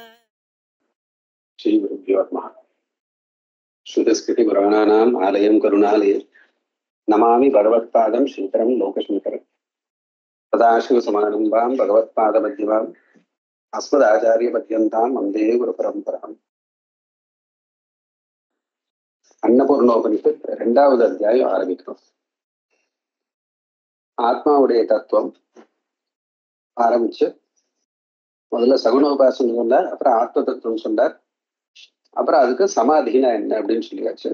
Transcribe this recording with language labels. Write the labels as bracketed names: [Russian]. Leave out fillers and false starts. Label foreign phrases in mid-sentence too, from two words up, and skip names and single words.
[Sanskrit] श्री गुरुभ्यो नमः। श्रुतिस्मृति पुराणानाम् आलयं करुणालयं नमामि भगवत्पादं शङ्करं लोकशङ्करं। सदाशिवसमारम्भां भगवत्पादमध्यमाम् अस्मदाचार्यपर्यन्तां वन्दे गुरुपरम्पराम्. [Tamil] அன்னபூர்ணோபனிஷத் 2வது அத்தியாயம் ஆரம்பிக்கிறோம். ஆத்மாவுடைய தத்துவம் ஆரம்பிச்சு முதல்ல சகுணோபாசனம் சொன்னார், அப்புறம் ஆத்ம தத்துவம் சொன்னார், அப்புறம் அதுக்கு சமாதினா என்ன அப்படின்னு சொல்லியாச்சு.